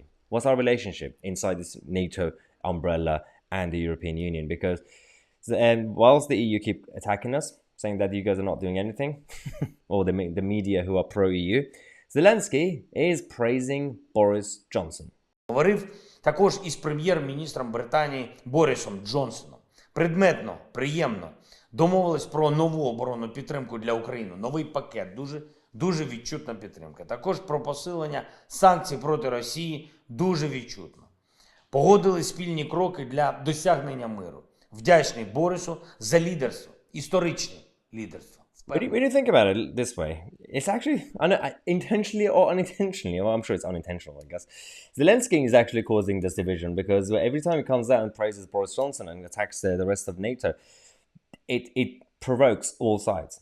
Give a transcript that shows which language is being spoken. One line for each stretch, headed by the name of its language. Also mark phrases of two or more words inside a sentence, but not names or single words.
English: What's our relationship inside this NATO umbrella and the European Union? Because whilst the EU keep attacking us, saying that you guys are not doing anything, or the media who are pro-EU, Zelensky is praising Boris Johnson.
Ukrainian: Говорив також із прем'єр-міністром Британії Борисом Джонсоном. Предметно, приємно домовились про нову оборонну підтримку для України. Новий пакет, дуже відчутна підтримка. Також про посилення санкцій проти Росії дуже відчутно. Погодили спільні кроки для досягнення миру. Вдячний Борису за лідерство, історичне лідерство.
English: When you think about it this way, it's actually intentionally or unintentionally, I'm sure it's unintentional, I guess. Zelensky is actually causing this division, because every time he comes out and praises Boris Johnson and attacks the rest of NATO, it provokes all sides.